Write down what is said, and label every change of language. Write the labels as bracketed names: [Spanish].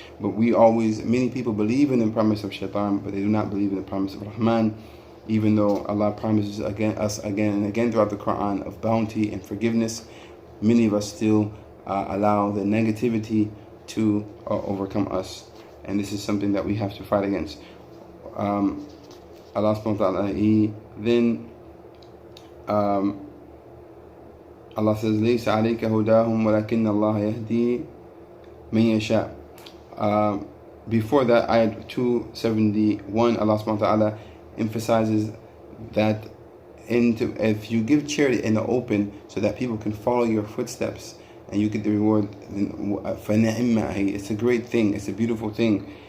[English] But many people believe in the promise of Shaitan, but they do not believe in the promise of Rahman. Even though Allah promises us again and again throughout the Quran of bounty and forgiveness, many of us still allow the negativity to overcome us. And this is something that we have to fight against. Allah subhanahu wa ta'ala, then Allah says, [Arabic] لَيْسَ عَلَيْكَ هُدَاهُمْ وَلَكِنَّ اللَّهَ يَهْدِي مَن يَشَاءُ. [English] Before that, ayat 271, Allah subhanahu wa ta'ala emphasizes that if you give charity in the open so that people can follow your footsteps and you get the reward, فَنِعِمَّ, it's a great thing, it's a beautiful thing.